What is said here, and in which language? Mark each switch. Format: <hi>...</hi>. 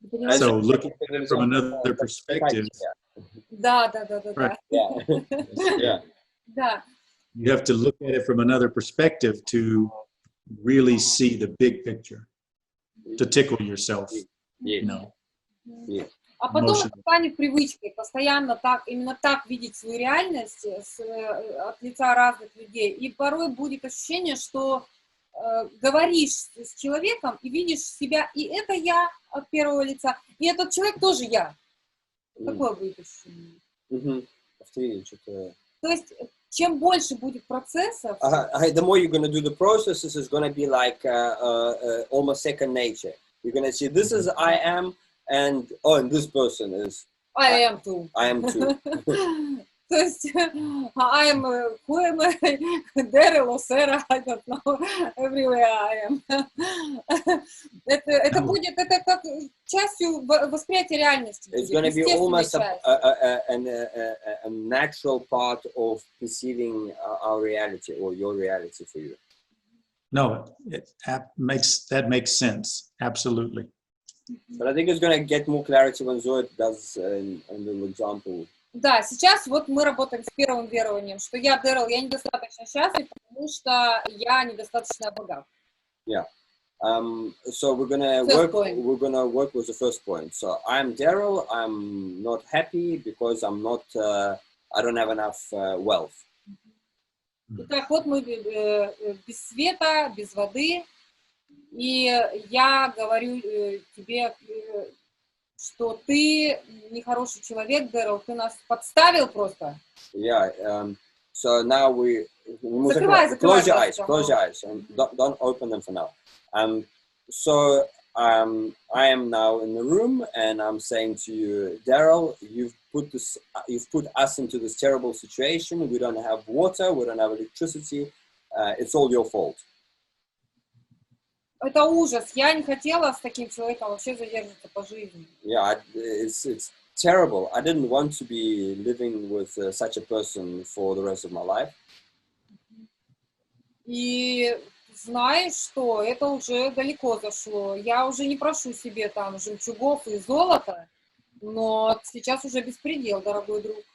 <en>So looking at it from another perspective.</en> <ru>Да.</ru> <en>Right. Yeah.</en> <ru>Да.</ru> <en>You have to look at it from another perspective to really see the big picture, to tickle yourself. Yeah. You know. Yeah.</en> <ru>А потом это станет привычкой, постоянно так, именно так видеть свою реальность от лица разных людей. И порой будет ощущение, что говоришь с человеком и видишь себя, и это я от первого лица, и этот человек тоже я. Такое будет ощущение. То есть, чем больше будет процессов...</ru> <en>The more you're going to do the processes, it's going to be like almost second nature. You're going to see, this is I am, and this person is... I am too. I am too.</en> <ru>То есть,</ru> <en>I am, who am I? Derrell or Sarah, I don't know. Everywhere I am.</en> <ru>Это будет, это как частью восприятия реальности.</ru> <en>It's going to be almost a natural part of perceiving our reality or your reality for you. No, that makes sense. Absolutely. But I think it's going to get more clarity when Zoe does a little example.</en> <ru>Да, сейчас вот мы работаем с первым верованием, что я, Дэррелл, я недостаточно счастлив, потому что я недостаточно богат.</ru> <en>Yeah. So we're gonna work with the first point. So I'm Derrell. I'm not happy because I'm not. I don't have enough wealth.</en> <ru>Итак, вот мы без света, без воды, и я говорю тебе, что ты нехороший человек, Дэррелл, ты нас подставил просто.</ru> <en>Yeah. So now we close your eyes, and don't open them for now. So I am now in the room, and I'm saying to you, Derrell, you've put us into this terrible situation. We don't have water, we don't have electricity. It's all your fault.</en> <ru>Это ужас. Я не хотела с таким человеком вообще задерживаться по жизни.</ru> <en>Yeah, it's terrible. I didn't want to be living with such a person for the rest of my life.</en> <ru>И знаешь что, это уже далеко зашло. Я уже не прошу себе там жемчугов и золота, но сейчас уже беспредел, дорогой друг.</ru>